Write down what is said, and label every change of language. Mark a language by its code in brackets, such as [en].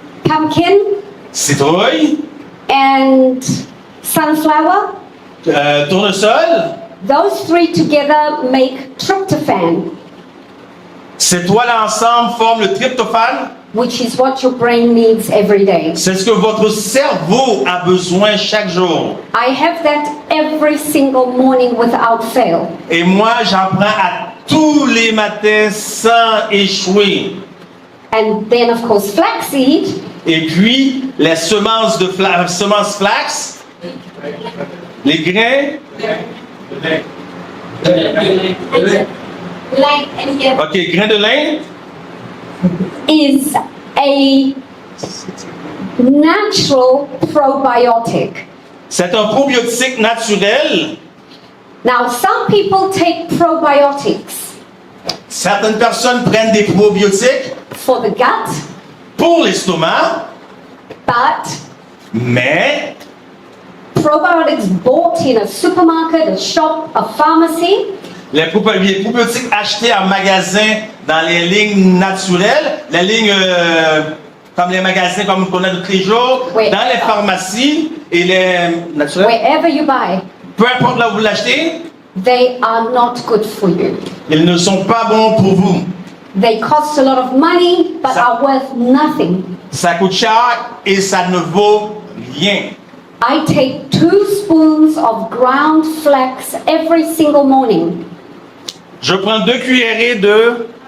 [en] pumpkin, [fr] citrouille, [en] and sunflower. [fr] Tournesol. [en] Those three together make tryptophan, [fr] Ces trois-là ensemble forment le tryptophane. [en] which is what your brain needs every day. [fr] C'est ce que votre cerveau a besoin chaque jour. [en] I have that every single morning without fail. [fr] Et moi, j'en prends à tous les matins sans échouer. [en] And then, of course, flaxseed, [fr] Et puis, les semences semences flax, les grains. Ok, grains de lin. [en] is a natural probiotic. [fr] C'est un probiotique naturel. [en] Now, some people take probiotics [fr] Certaines personnes prennent des probiotiques [en] for the gut, [fr] pour l'estomac, [en] but [fr] mais [en] probiotics bought in a supermarket, a shop, a pharmacy, [fr] les probiotiques achetés en magasin dans les lignes naturelles, les lignes comme les magasins comme qu'on a tous les jours, Oui. dans les pharmacies et les naturels, [en] wherever you buy, [fr] peu importe là où vous l'achetez, [en] they are not good for you. [fr] ils ne sont pas bons pour vous. [en] They cost a lot of money, but [fr] Ça- [en] are worth nothing. [fr] Ça coûte cher et ça ne vaut rien. [en] I take 2 spoons of ground flax every single morning. [fr] Je prends 2 cuillerées de